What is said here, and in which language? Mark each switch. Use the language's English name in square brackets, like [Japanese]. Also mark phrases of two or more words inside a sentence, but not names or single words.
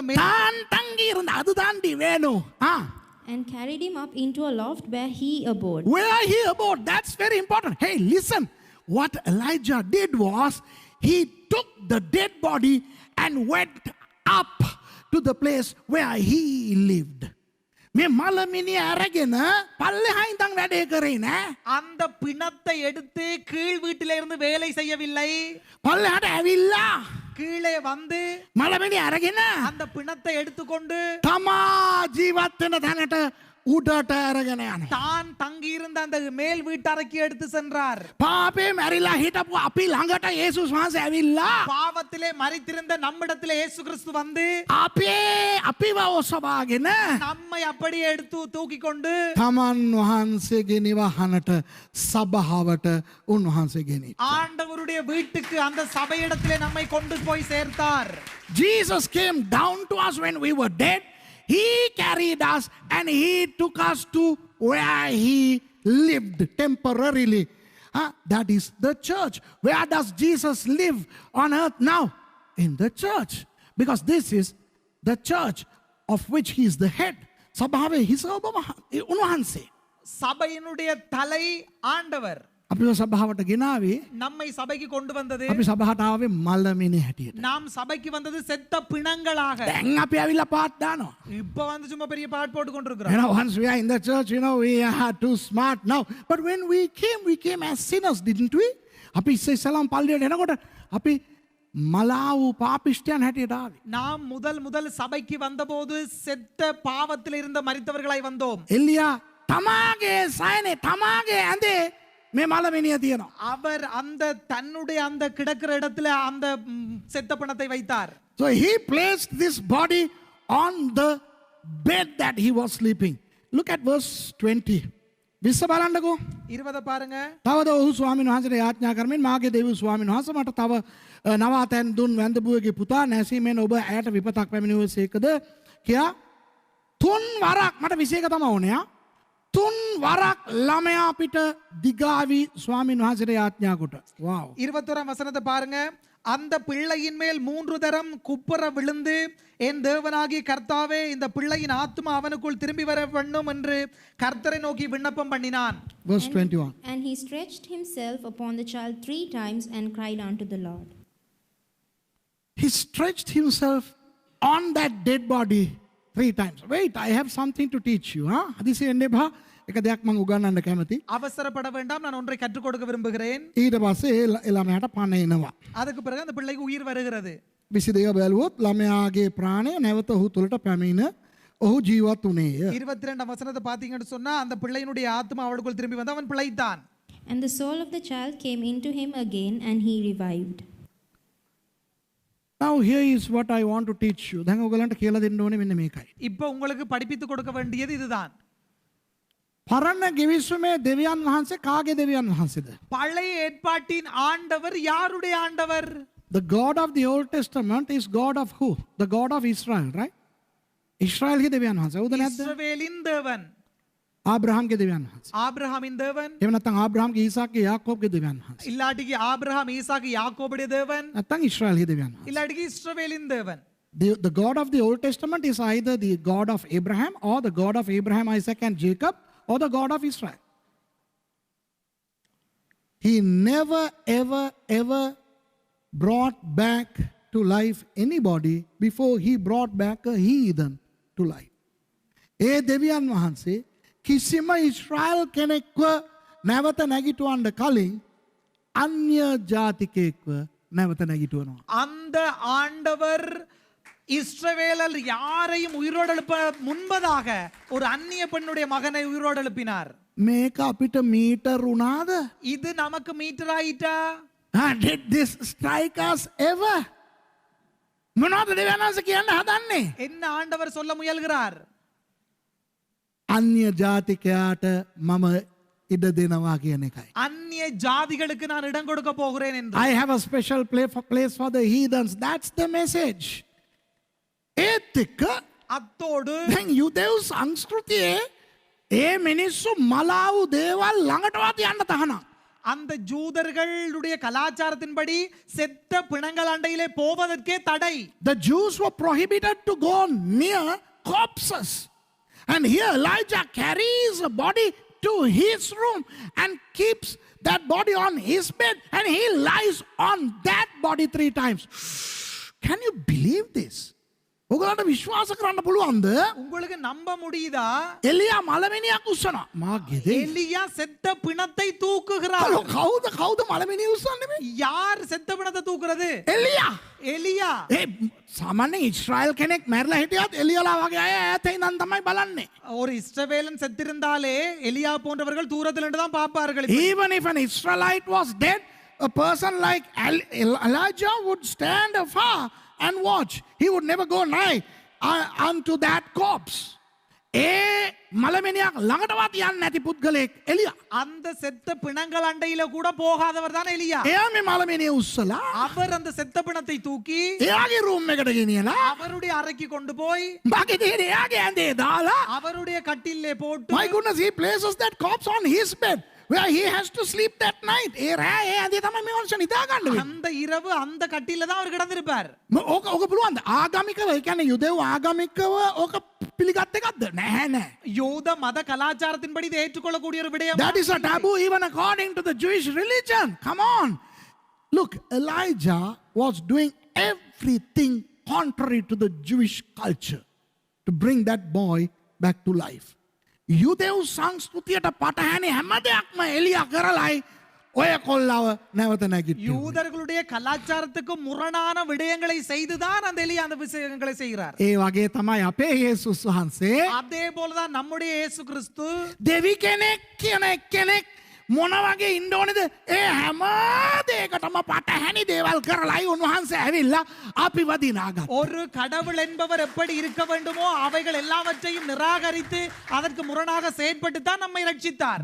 [English] තාන් තංගිරඳ අද தாண்டி வேணும். And carried him up into a loft where he abode. Where he abode, that's very important. Hey, listen. What Elijah did was he took the dead body and went up to the place where he lived. [Sinhala] මේ මලමිනිය අරගෙන පල්ලෙහා ඉඳන් වැඩේ කරේ නෑ. [Tamil] அந்த பிணத்தை எடுத்து கீழ் வீட்டிலே இருந்து வேலை செய்யவில்லை. [Sinhala] පල්ලෙහාට ඇවිල්ලා [Tamil] கீழே வந்து [Sinhala] මලමිනිය අරගෙන [Tamil] அந்த பிணத்தை எடுத்துக்கொண்டு [Sinhala] තමා ජීවත් වෙන තැනට උඩට අරගෙන යනවා. [Tamil] தான் தங்கியிருந்த அந்த மேல் வீட்டறைக்கு எடுத்து சென்றார். [Sinhala] පාපේ මැරිලා හිටපු අපි ළඟට යේසුස් වහන්සේ ඇවිල්ලා [Tamil] பாவத்திலே மரித்திருந்த நம்மிடத்திலே இயேசு கிறிஸ்து வந்து [Sinhala] අපිව ඔසවාගෙන [Tamil] நம்மை அப்படியே எடுத்து தூக்கி கொண்டு [Sinhala] තමන් වහන්සේගේ නිවහනට සභාවට උන්වහන්සේ ගෙනිච්චා. [Tamil] ஆண்டவருடைய வீட்டுக்கு அந்த சபையிடத்திலே நம்மை கொண்டு போய் சேர்த்தார். [English] Jesus came down to us when we were dead. He carried us and he took us to where he lived temporarily. That is the church. Where does Jesus live on earth now? In the church. Because this is the church of which he is the head. [Sinhala] සභාවේ හිස ඔබ උන්වහන්සේ. [Tamil] சபையினுடைய தலை ஆண்டவர். [Sinhala] අපිව සභාවට ගෙනාවේ [Tamil] நம்மை சபைக்கு கொண்டு வந்தது. [Sinhala] අපි සභාවට ආවේ මලමිනි හැටියට. [Tamil] நாம் சபைக்கு வந்தது செத்த பிணங்களாக. [Sinhala] දැන් අපි ඇවිල්ලා පාත් දානවා. [Tamil] இப்ப வந்து சும்மா பெரிய பாட் போட்டு கொண்டிருக்கிறோம். [English] You know, once we are in the church, you know, we are too smart now. But when we came as sinners, didn't we? [Sinhala] අපි ඉස්සෙල්ලාම පල්ලියට එනකොට අපි මලාවු පාපිෂ්ඨයන් හැටියට ආවේ. [Tamil] நாம் முதல் சபைக்கு வந்தபோது செத்த பாவத்தில் இருந்த மரித்தவர்களாய் வந்தோம். [Sinhala] එලියා තමාගේ සයනේ තමාගේ ඇඳේ මේ මලමිනිය තියෙනවා. [Tamil] அவர் அந்த தன்னுடைய அந்த கிடக்கிற இடத்துல அந்த செத்த பிணத்தை வைத்தார். [English] So he placed this body on the bed that he was sleeping. Look at verse 20. [Sinhala] විස්ස බලන්නකෝ. [Tamil] 20 பாருங்க. [Sinhala] තවද ඔහු ස්වාමීන් වහන්සේට යාඥා කරමින් මාගේ දෙවි ස්වාමීන් වහන්සේ මට තව නවාතැන් දුන් වැඳබුවගේ පුතා නැසීමෙන් ඔබ ඇයට විපතක් පැමිණුවසේකද කියා තුන් වරක් මට 21 තමයි ඕනේ. තුන් වරක් ළමයා පිට දිගාවි ස්වාමීන් වහන්සේට යාඥා කොට. [English] Wow. [Tamil] 21 வசனத்தை பாருங்க. அந்த பிள்ளையின் மேல் 3 தரம் குப்புற விழுந்து என் தேவனாகிய கர்த்தாவே இந்த பிள்ளையின் ஆத்மா அவனுக்குள் திரும்பி வர வேண்டும் என்று கர்த்தரை நோக்கி விண்ணப்பம் பண்ணினான். [English] Verse 21. And he stretched himself upon the child 3 times and cried unto the Lord. He stretched himself on that dead body 3 times. Wait, I have something to teach you. [Sinhala] හදිසි වෙන්න එපා. එක දෙයක් මම උගන්වන්න කැමති. [Tamil] அவசரப்பட வேண்டாம், நான் ஒன்றை கற்றுக் கொடுக்க விரும்புகிறேன். [Sinhala] ඊට පස්සේ ඒ ළමයාට පණ එනවා. [Tamil] அதுக்கு பிறகு அந்த பிள்ளைக்கு உயிர் வருகிறது. [Sinhala] 22 බැලුවොත් ළමයාගේ ප්‍රාණය නැවත ඔහු තුළට පැමිණ ඔහු ජීවත් වුණේය. [Tamil] 22 வசனத்தை பாத்தீங்கன்னு சொன்னா அந்த பிள்ளையினுடைய ஆத்மா அவளுக்குள் திரும்பி வந்து அவன் பிழைத்தான். [English] And the soul of the child came into him again, and he revived. Now here is what I want to teach you. [Sinhala] දැන් ඔයගලන්ට කියලා දෙන්න ඕනේ මෙන්න මේකයි. [Tamil] இப்போ உங்களுக்கு படிப்பித்து கொடுக்க வேண்டியது இதுதான். [Sinhala] පරණ ගිවිසුමේ දෙවියන් වහන්සේ කාගේ දෙවියන් වහන්සේද? [Tamil] பழைய ஏற்பாட்டின் ஆண்டவர் யாருடைய ஆண்டவர்? [English] The God of the Old Testament is God of who? The God of Israel, right? [Sinhala] ඉස්රායල්ගේ දෙවියන් වහන්සේ. හවුද නැද්ද? [Tamil] இஸ்ரவேலின் தேவன். [Sinhala] ආබ්‍රහම්ගේ දෙවියන් වහන්සේ. [Tamil] ஆபிரகாமின் தேவன். [Sinhala] එහෙම නැත්නම් ආබ්‍රහම්ගේ ඊසාක්ගේ යාකෝබ්ගේ දෙවියන් වහන්සේ. [Tamil] இல்லாட்டிக்கு ஆபிரகாம் ஈசாக்கு யாக்கோபுடைய தேவன். [Sinhala] නැත්නම් ඉස්රායල්ගේ දෙවියන් වහන්සේ. [Tamil] இல்லாட்டிக்கு இஸ்ரவேலின் தேவன். [English] The God of the Old Testament is either the God of Abraham or the God of Abraham, Isaac and Jacob or the God of Israel. He never ever brought back to life anybody before he brought back a heathen to life. [Sinhala] ඒ දෙවියන් වහන්සේ කිසිම ඉස්රායල් කෙනෙක්ව නැවත නැගිටවන්න කලින් අන්‍ය ජාතිකයෙක්ව නැවත නැගිටවනවා. [Tamil] அந்த ஆண்டவர் இஸ்ரவேலர் யாரையும் உயிரோடு எழுப்ப முன்பதாக ஒரு அந்நிய பெண்ணுடைய மகனை உயிரோடு எழுப்பினார். [Sinhala] මේක අපිට මීටර් වුණාද? [Tamil] இது நமக்கு மீட்டர் ஆயிட்டா? [English] Did this strike us ever? [Sinhala] මොනවද දෙවියන් වහන්සේ කියන්න හදන්නේ? [Tamil] என்ன ஆண்டவர் சொல்ல முயல்கிறார்? [Sinhala] අන්‍ය ජාතිකයාට මම ඉඩ දෙනවා කියන එකයි. [Tamil] அந்நிய ஜாதிகளுக்கு நான் இடம் கொடுக்க போகிறேன் என்று. [English] I have a special place for the heathens. That's the message. [Sinhala] ඒත් එක්ක [Tamil] அத்தோடு [Sinhala] දැන් යුදෙව් සංස්කෘතියේ ඒ මිනිස්සු මලාවු දේවල් ළඟටවත් යන්න තහනම්. [Tamil] அந்த ஜூதர்களுடைய கலாச்சாரத்தின்படி செத்த பிணங்கள் அண்டையிலே போவதற்கே தடை. [English] The Jews were prohibited to go near corpses. And here Elijah carries a body to his room and keeps that body on his bed and he lies on that body 3 times. Can you believe this? [Sinhala] ඔගලන්ට විශ්වාස කරන්න පුළුවන්ද? [Tamil] உங்களுக்கு நம்ப முடியுதா? [Sinhala] එලියා මලමිනියක් උස්සනවා. මාගේද? [Tamil] எலியா செத்த பிணத்தை தூக்குகிறார். [Sinhala] කවුද මලමිනිය උස්සන්නේ? [Tamil] யார் செத்த பிணத்தை தூக்குறது? [Sinhala] එලියා. [Tamil] எலியா. [Sinhala] ඒ සාමාන්‍යයෙන් ඉස්රායල් කෙනෙක් මැරලා හිටියත් එලියාලා වගේ අය ඈත ඉඳන් තමයි බලන්නේ. [Tamil] ஒரு இஸ்ரவேலன் செத்திருந்தாலே எலியா போன்றவர்கள் தூரத்தில் இருந்து தான் பார்ப்பார்கள். [English] Even if an Israelite was dead, a person like Elijah would stand afar and watch. He would never go nigh unto that corpse. [Sinhala] ඒ මලමිනියක් ළඟටවත් යන්නේ නැති පුද්ගලෙක් එලියා. [Tamil] அந்த செத்த பிணங்கள் அண்டையில கூட போகாதவர் தான் எலியா. [Sinhala] එයා මේ මලමිනිය උස්සලා [Tamil] அவர் அந்த செத்த பிணத்தை தூக்கி [Sinhala] එයාගේ රූම් එකට ගෙනියලා [Tamil] அவருடைய அறைக்கு கொண்டு போய் [Sinhala] බාගේ දෙන එයාගේ ඇඳේ දාලා [Tamil] அவருடைய கட்டிலே போட்டு [English] my goodness, he places that corpse on his bed where he has to sleep that night. [Sinhala] ඒ රෑ ඒ ඇඳේ තමයි මේ මනුස්සයා නිදා ගන්න වෙන්නේ. [Tamil] அந்த இரவு அந்த கட்டில தான் அவர் கிடந்திருப்பார். [Sinhala] ඕක පුළුවන්ද? ආගමිකව ඒ කියන්නේ යුදෙව් ආගමිකව ඕක පිළිගත් එකක්ද? නැහැ. [Tamil] யூத மத கலாச்சாரத்தின்படி இதை ஏற்றுக்கொள்ளக்கூடிய ஒரு விடயம். [English] That is a taboo even according to the Jewish religion. Come on. Look, Elijah was doing everything contrary to the Jewish culture to bring that boy back to life. [Sinhala] යුදෙව් සංස්කෘතියට පටහැනි හැම දෙයක්ම එලියා කරලයි ඔය කොල්ලව නැවත නැගිටින්නේ. [Tamil] யூதர்களுடைய கலாச்சாரத்துக்கு முரணான விடயங்களை செய்துதான் அந்த எலியா அந்த விஷயங்களை செய்கிறார். [Sinhala] ඒ වගේ තමයි අපේ යේසුස් වහන්සේ. [Tamil] அதே போலதான் நம்முடைய இயேசு கிறிஸ்து [Sinhala] දෙවි කෙනෙක් කියන එක්කෙනෙක් මොන වගේ ඉන්න ඕනේද? ඒ හැම දෙයකටම පටහැනි දේවල් කරලායි උන්වහන්සේ ඇවිල්ලා අපිව දිනාගත්තා. [Tamil] ஒரு கடவுள் என்பவர் எப்படி இருக்க வேண்டுமோ அவைகள் எல்லாவற்றையும் நிராகரித்து அதற்கு முரணாக செயற்பட்டு தான் நம்மை ரட்சித்தார்.